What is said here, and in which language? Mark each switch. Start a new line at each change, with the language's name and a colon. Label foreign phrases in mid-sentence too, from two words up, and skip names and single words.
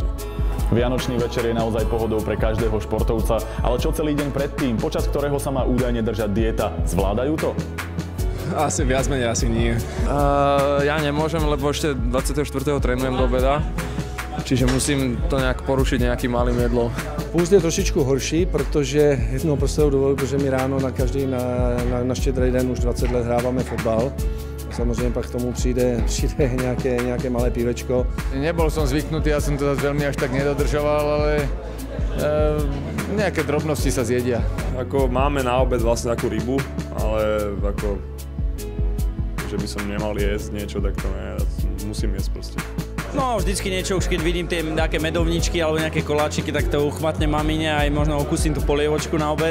Slovak: Vianočný večer je naozaj pohodou pre každého športovca, ale čo celý deň predtým, počas ktorého sa má údajne držať dieta, zvládajú to? Asi viac menej, asi nie. Ja nemôžem, lebo ešte 24. trénujem do obeda, čiže musím to nejak porušiť nejakým malým jedlom.
Czech: Půst je trošičku horší, protože jednou prostého důvodu, protože my ráno na štědrý den už 20 let hráváme fotbal. Samozřejmě pak k tomu přijde nějaké malé pívečko.
Slovak: Nebol som zvyknutý, ja som to zase veľmi až tak nedodržoval, ale nejaké drobnosti sa zjedia. Ako máme na obed vlastne takú rybu, ale ako, že by som nemal jesť niečo, tak to ne, musím jesť proste. No, vždycky niečo, už keď vidím tie nejaké medovničky alebo nejaké koláčiky, tak to uchmatne mamine a aj možno okúsim tú polievočku na obed.